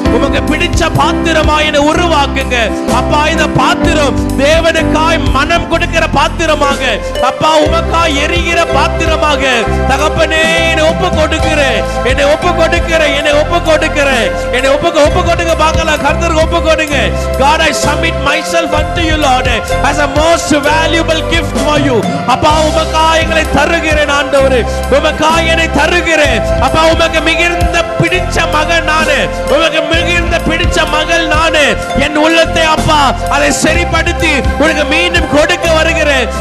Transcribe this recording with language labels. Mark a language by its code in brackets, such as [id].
[ta] உமக்கு பிடிச்ச பாத்திரமா என்னை உருவாக்குங்க அப்பா. இந்த பாத்திரம் தேவனுக்காய் மனம் கொடுக்கிற பாத்திரமாக அப்பா, உமக்காய் எரிகிற பாத்திரமாக தகப்பனே என்னை ஒப்பு கொடுக்கிறேன், என்னை ஒப்பு கொடுக்கிறேன், என்னை ஒப்பு கொடுக்கிறேன், என்னை ஒப்பு கொடுங்க. பார்க்கலாம், கர்த்தருக்கு ஒப்பு கொடுங்க. [en] God, I submit myself unto you, Lord, as a most valuable gift for you. [ta] அப்பா, உமக்காய் எங்களை தருகிறேன் ஆண்டவரே, உமக்காய் என்னை தருகிறேன் அப்பா. உமக்கு மிகுந்த பிடிச்ச மகன் நானே, உமக்கு மிகுந்த பிடிச்ச மகள் நானே. என் உள்ளத்தை அப்பா அதை சரிப்படுத்தி உனக்கு மீண்டும் கொடுக்க வருகிறேன்.